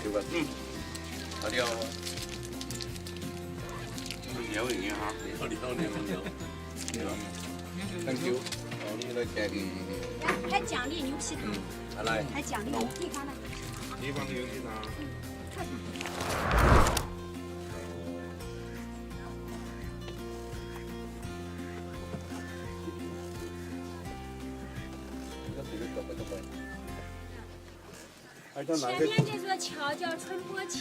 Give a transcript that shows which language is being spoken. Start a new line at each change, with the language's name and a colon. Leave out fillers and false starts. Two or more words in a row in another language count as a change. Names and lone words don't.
Thai: 好料เหนียวอย่างเงี้ยครับเหนียว
English: Thank you
Thai: เอานี่เลยแกง
Chinese: 还奖励牛皮糖，
Thai: อะไร
Chinese: 还奖励地方的。地方的牛皮糖前面这座桥叫春波桥。